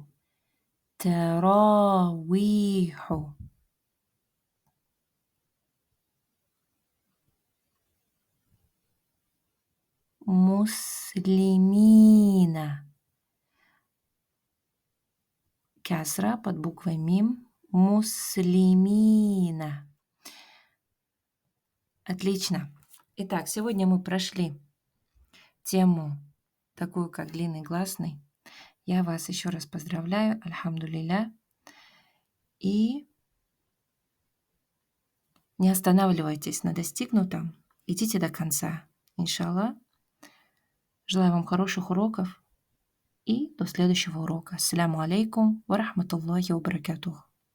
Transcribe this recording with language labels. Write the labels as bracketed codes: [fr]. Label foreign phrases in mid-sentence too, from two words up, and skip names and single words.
[ar] تراويح مسلمين كسرة [ru] под буквой мим [ar] مسلمين. [ru] Отлично. Итак, сегодня мы прошли тему такую, как длинный гласный. Я вас еще раз поздравляю, альхамдулилля. И не останавливайтесь на достигнутом, идите до конца. Иншаллах. Желаю вам хороших уроков и до следующего урока. [ar] السلام عليكم ورحمة الله وبركاته.